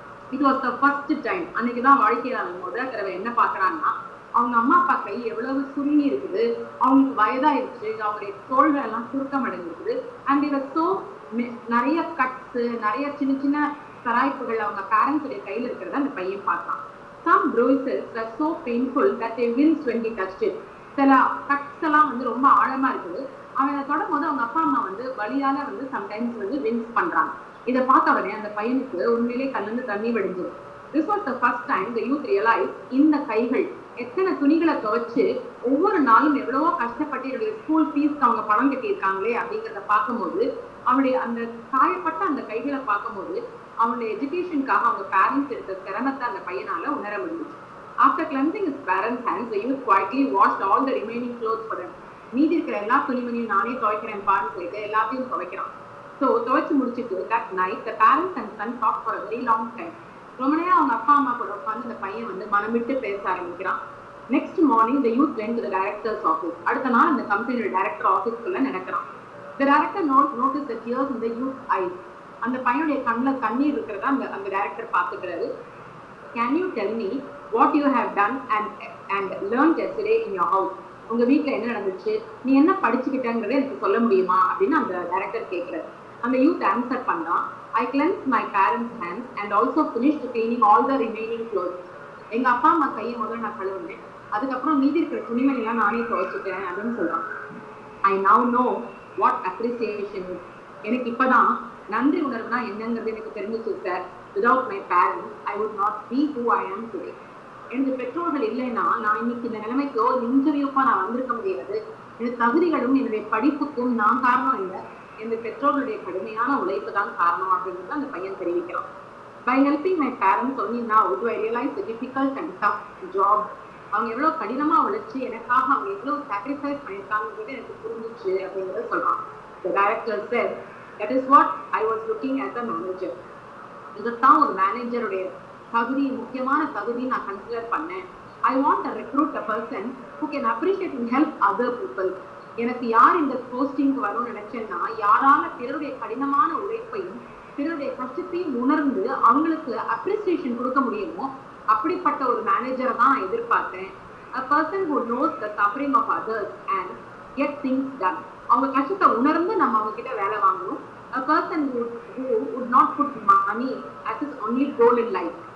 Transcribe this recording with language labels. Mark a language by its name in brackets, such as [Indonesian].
[English] It was the first time. [Tamil] அன்னைக்குதான் வாழ்க்கையில அவன் முதல் தடவை என்ன பாக்குறான்னா, அவங்க அம்மா அப்பா கை எவ்வளவு சுருங்கி இருக்குது, அவங்களுக்கு வயதாயிருச்சு, அவங்களுடைய தோள்கள் எல்லாம் சுருக்கம் அடைஞ்சிருக்குது. அண்ட் இவர் சோ நிறைய கட்ஸ், நிறைய சின்ன சின்ன சராய்ப்புகள் அவங்க பேரண்ட்ஸுடைய கையில இருக்கிறத அந்த பையன் பார்த்தான். [English] Some bruises were so painful that they winced when he touched it. [Tamil] சில கட்ஸ் எல்லாம் வந்து ரொம்ப ஆழமா இருக்குது. அவனை தொடும் போது அவங்க அப்பா அம்மா வந்து வலியால வந்து சம்டைம்ஸ் வந்து வின்ஸ் பண்றாங்க. இதை பார்த்த உடனே அந்த பையனுக்கு உண்மையிலே கண்ணிலிருந்து தண்ணி வடிஞ்சது. [English] This was the first time the youth realized [Tamil] இந்த கைகள் எத்தனை துணிகளை துவைச்சு ஒவ்வொரு நாளும் எவ்வளவோ கஷ்டப்பட்டு என்னுடைய ஸ்கூல் ஃபீஸ்க்கு அவங்க பணம் கட்டியிருக்காங்களே அப்படிங்கிறத பார்க்கும்போது, அவனுடைய அந்த காயப்பட்ட அந்த கைகளை பார்க்கும்போது அவனுடைய எஜுகேஷனுக்காக அவங்க பேரண்ட்ஸ் எடுத்த சிரமத்தை அந்த பையனால உணர முடிஞ்சிச்சு. [English] After cleansing his parents' hands, the youth quietly washed all the remaining clothes for them. [Tamil] மீதி இருக்கிற எல்லா துணிமணியும் நானே துவைக்கிறேன் பாருன்னு சொல்லிட்டு எல்லாத்தையும் துவைக்கிறான். ஸோ துவைச்சு முடிச்சுட்டு [English] that night the parents and son talked for a very long time. [Tamil] ரொம்ப நேரம் அவங்க அப்பா அம்மா கூட உட்காந்து இந்த பையன் வந்து மனம் விட்டு பேச ஆரம்பிக்கிறான். [English] Next morning the youth went to the director's office. [Tamil] அடுத்த நாள் அந்த கம்பெனியோட டைரக்டர் ஆஃபீஸ்க்குள்ள நடக்கிறான். [English] The director noticed the tears in the youth's eyes. [Tamil] அந்த பையனுடைய கண்ணில் கண்ணீர் இருக்கிறதா அந்த director பார்த்துக்கிறாரு. [English] Can you tell me what you have done and learned yesterday in your house? [Tamil] உங்க வீட்டுல என்ன நடந்துச்சு, நீ என்ன படிச்சுக்கிட்டங்கிறத எனக்கு சொல்ல முடியுமா அப்படின்னு அந்த டைரக்டர் கேட்கிறாரு. அந்த யூத் ஆன்சர் பண்ணா, [English] I cleansed my parents' hands and also finished cleaning all the remaining clothes. [Tamil] எங்க அப்பா அம்மா கையை முதல்ல நான் கழுவுனேன், அதுக்கப்புறம் மீதி இருக்கிற துணிமணி எல்லாம் நானே துவைச்சிட்டேன் அப்படின்னு சொல்றான். [English] I now know what appreciation is. [Tamil] எனக்கு இப்பதான் நன்றி உணர்வுனா என்னங்கிறது எனக்கு தெரிஞ்சிச்சு sir. [English] Without my parents, I would not be who I am today. [Tamil] எனக்கு பெற்றோர்கள் இல்லைன்னா நான் இன்னைக்கு இந்த நிலைமைக்கு ஒரு இன்டர்வியூக்கா நான் வந்திருக்க முடியாது. எனக்கு தகுதிகளும் என்னுடைய படிப்புக்கும் நான் காரணம் இல்லை, என்னுடைய பெற்றோர்களுடைய கடுமையான உழைப்பு தான் காரணம் அப்படிங்கிறது அந்த பையன் தெரிவிக்கிறான். [English] By helping my parents only now do I realize the difficult and tough job. [Tamil] அவங்க எவ்வளவு கடினமா உழைச்சு எனக்காக அவங்க எவ்வளவு சாக்ரிஃபைஸ் பண்ணியிருக்காங்கிறது எனக்கு புரிஞ்சிச்சு அப்படிங்கிறத சொல்றான். [English] The director said, that is what I was looking as a manager. [Tamil] இதுதான் ஒரு மேனேஜருடைய தகுதி, முக்கியமான தகுதி நான் கன்சிடர் பண்ணேன். [English] I want to recruit a person who can appreciate and help other people. [Tamil] எனக்கு யார் இந்த போஸ்டிங்க்கு வரும்னு நினைச்சேன்னா, யாரால பிறருடைய கடினமான உழைப்பையும் பிறருடைய கஷ்டத்தையும் உணர்ந்து அவங்களுக்கு அப்ரிசியேஷன் கொடுக்க முடியுமோ அப்படிப்பட்ட ஒரு மேனேஜரை தான் நான் எதிர்பார்த்தேன். [English] A person who knows the suffering of others and get things done. [Tamil] அவங்க கஷ்டத்தை உணர்ந்து நம்ம அவங்க கிட்ட வேலை வாங்கணும். [English] A person who would not put money as his only goal in life.